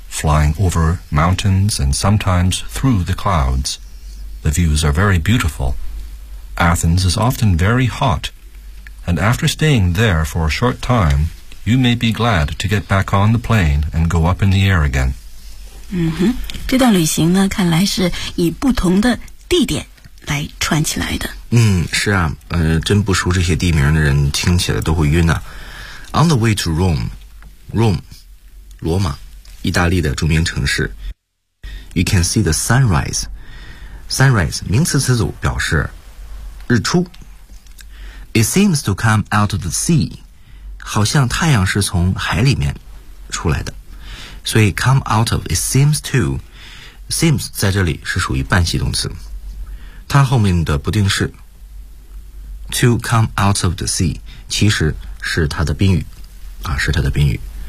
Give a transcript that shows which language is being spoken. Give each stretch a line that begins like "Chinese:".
English: Flying over mountains and sometimes through the clouds. The views are very beautiful. Athens is often very hot, and after staying there for a short time, you may be glad to get back on the plane and go up in the air again.
Chinese: 这段旅行呢，看来是以不同的地点来串起来的。是啊，真不熟这些地名的人听起来都会晕啊。
English: On the way to Rome, Rome, 罗马。
Chinese: 意大利的著名城市
English: You can see the sunrise.
Chinese: Sunrise 名词词组表示日出。
English: It seems to come out of the sea.
Chinese: 好像太阳是从海里面出来的。所以
English: come out of it seems to.
Chinese: Seems 在这里是属于半系动词，它后面的不定式
English: to come out of the sea
Chinese: 其实是它的宾语啊，是它的宾语。